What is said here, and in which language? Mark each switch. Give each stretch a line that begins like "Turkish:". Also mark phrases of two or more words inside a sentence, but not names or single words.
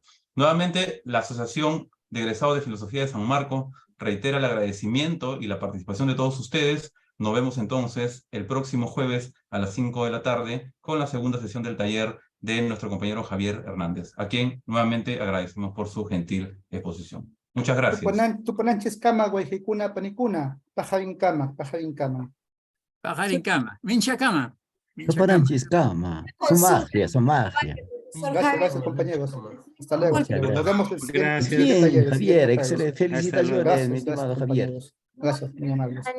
Spanish: Nuevamente, la Asociación de Egresados de Filosofía de San Marcos reitera el agradecimiento y la participación de todos ustedes. Nos vemos entonces el próximo jueves a las 5 de la tarde con la segunda sesión del taller de nuestro compañero Javier Hernández, a quien nuevamente agradecemos por su gentil exposición. Muchas gracias.
Quechua: Tupananchis kama, guayjicuna, panicuna, pajarin kama, pajarin kama. Pajarin cama, mincha cama. Tupananchis cama.
Spanish: Su magia, su magia. Gracias, compañeros. Hasta luego. Muchas Nos vemos el Gracias. siguiente taller. Bien, Javier, excelente. Hasta luego. Felicitaciones, mi estimado Javier. Gracias, muy amables.